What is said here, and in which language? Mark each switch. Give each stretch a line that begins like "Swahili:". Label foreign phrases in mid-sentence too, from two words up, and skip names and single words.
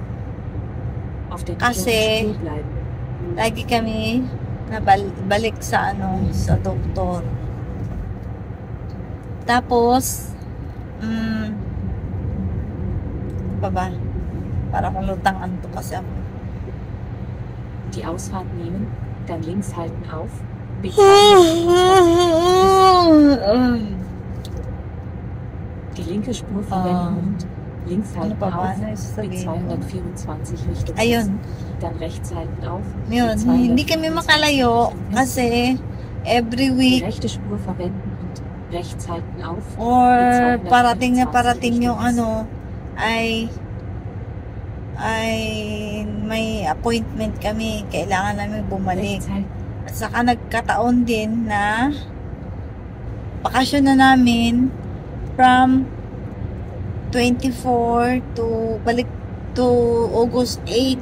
Filipino: Kasi lagi kami nabalik sa sa doktor. Tapos para kung lutang antok kasi ako.
German: Die Ausfahrt nehmen, dann links halten auf. Die linke Spur verwenden und links halten auf. B224 Richtung Westen. Dann rechts halten auf.
Filipino: Yun, hindi kami makalayo kasi
English: every week
German: die rechte Spur verwenden und rechts halten auf.
Filipino: Or parating yung ay may appointment kami, kailangan namin bumalik. At saka nagkataon din na bakasyon na namin from 24 to balik to August 8.